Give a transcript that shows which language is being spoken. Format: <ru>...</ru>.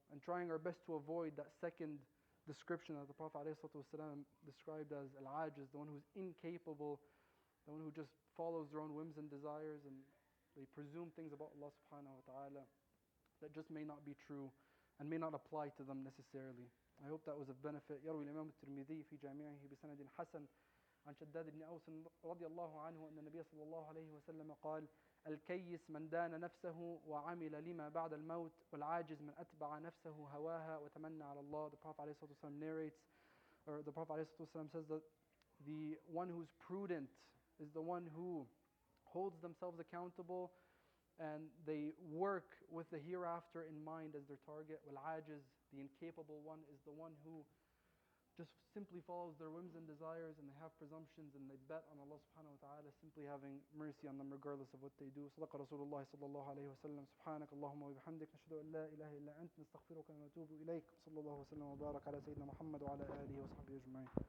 <en>And trying our best to avoid that second description that the Prophet ﷺ described as al-ajiz, the one who's incapable, the one who just follows their own whims and desires, and they presume things about Allah subhanahu wa ta'ala that just may not be true and may not apply to them necessarily. I hope that was of benefit.</en> <ar>يروي الإمام الترمذي في جامعه بسند حسن عن شداد بن أوس رضي الله عنه أن النبي صلى الله عليه وسلم قال: الكيس من دان نفسه وعمل لما بعد الموت والعاجز من أتبع نفسه هواها وتمنى على الله.</ar> <en>The Prophet ﷺ narrates, or the Prophet ﷺ says that the one who's prudent is the one who holds themselves accountable and they work with the hereafter in mind as their target. Wal-ajiz, the incapable one, is the one who just simply follows their whims and desires, and they have presumptions and they bet on Allah subhanahu wa ta'ala simply having mercy on them regardless of what they do.</en> <ar>صدق رسول الله صلى الله عليه وسلم. سبحانك اللهم وبحمدك نشهد أن لا إله إلا أنت نستغفرك ونتوب إليك. صلى الله وسلم وبارك على سيدنا محمد وعلى آله وصحبه أجمعين.</ar>